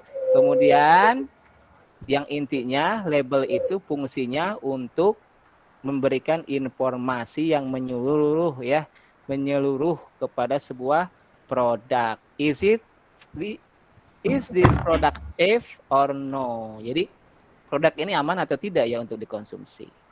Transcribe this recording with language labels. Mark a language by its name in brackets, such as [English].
[Indonesian] Kemudian yang intinya label itu fungsinya untuk memberikan informasi yang menyeluruh ya. Menyeluruh kepada sebuah produk. [English] Is this product safe or no? [Indonesian] Jadi produk ini aman atau tidak ya untuk dikonsumsi.